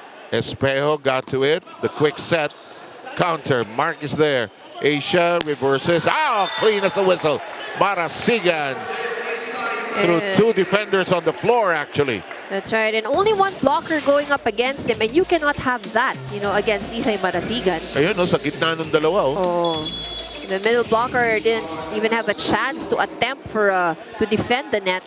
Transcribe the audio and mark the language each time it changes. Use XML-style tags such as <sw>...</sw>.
<en>Espejo got to it. The quick set. Counter. Mark is there. Asia reverses. Clean as a whistle. Marasigan through two defenders on the floor, actually. That's right. And only one blocker going up against him. And you cannot have that, you know, against Isay Marasigan.</en> <tl>Ayun, no, sa gitna ng dalawa.</tl> <en>The middle blocker didn't even have a chance to attempt for to defend the net.</en>